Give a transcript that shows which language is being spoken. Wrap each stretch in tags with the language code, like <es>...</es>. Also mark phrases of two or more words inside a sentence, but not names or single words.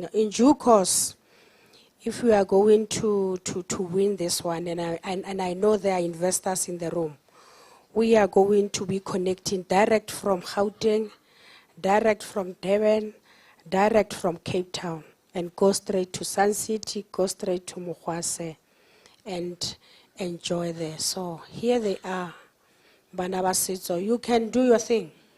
<en>In due course, if we are going to win this one, and I know there are investors in the room, we are going to be connecting direct from Gauteng, direct from Durban, direct from Cape Town, and go straight to Sun City, go straight to Mokgwase, and enjoy there. So here they are,</en> <tn>Bana ba setso.</tn> <en>You can do your thing.</en>